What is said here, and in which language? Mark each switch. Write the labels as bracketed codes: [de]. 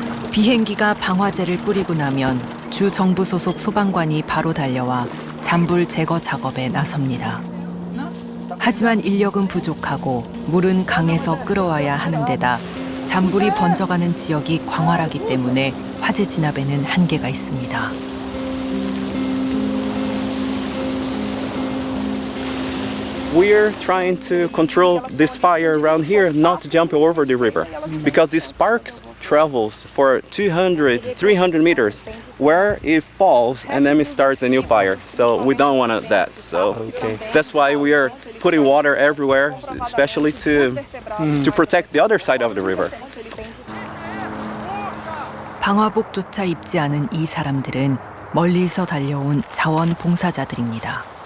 [ko] 비행기가 방화제를 뿌리고 나면 주 정부 소속 소방관이 바로 달려와 잔불 제거 작업에 나섭니다. 하지만 인력은 부족하고 물은 강에서 끌어와야 하는 데다 잔불이 번져가는 지역이 광활하기 때문에 화재 진압에는 한계가 있습니다. [en] We're trying to control this fire around here not to jump over the river because the sparks travels for 200, 300 meters where it falls and then it starts a new fire. So we don't want that. So that's why we are putting water everywhere, especially to protect the other side of the river. [ko] 방화복조차 입지 않은 이 사람들은 멀리서 달려온 자원봉사자들입니다.